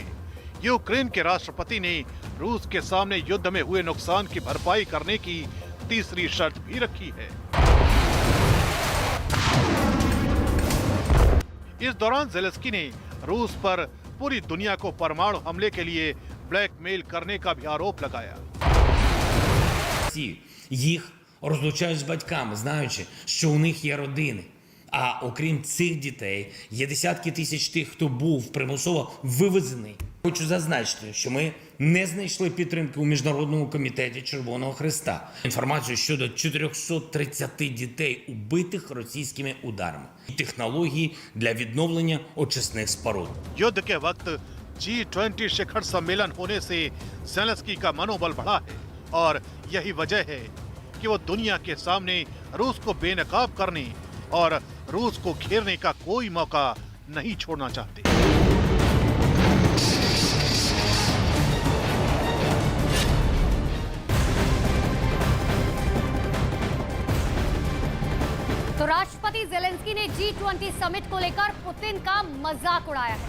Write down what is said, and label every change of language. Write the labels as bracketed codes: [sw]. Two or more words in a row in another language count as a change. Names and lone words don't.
[hi] यूक्रेन के राष्ट्रपति ने रूस के सामने युद्ध में हुए नुकसान की भरपाई करने की तीसरी शर्त भी रखी है। इस दौरान ज़ेलेंस्की ने रूस पर पूरी दुनिया को परमाणु हमले के लिए ब्लैकमेल करने का भी आरोप लगाया। [uk] Їх розлучають з батьками, знаючи, що у них є родини. А окрім цих дітей, є десятки тисяч тих, хто був примусово вивезений. Хочу зазначити, що ми не знайшли підтримки у Міжнародному комітеті Червоного Хреста. Інформацію щодо 430 дітей, убитих російськими ударами. І технології для відновлення очисних споруд. [hi] युद्ध के वक्त G20 शिखर सम्मेलन होने से ज़ेलेंस्की का मनोबल बढ़ा है और यही वजह है कि वो दुनिया के सामने रूस को बेनकाब करने और रूस को घेरने का कोई मौका नहीं छोड़ना चाहते। तो राष्ट्रपति ज़ेलेंस्की ने G20 समिट को लेकर पुतिन का मजाक उड़ाया है।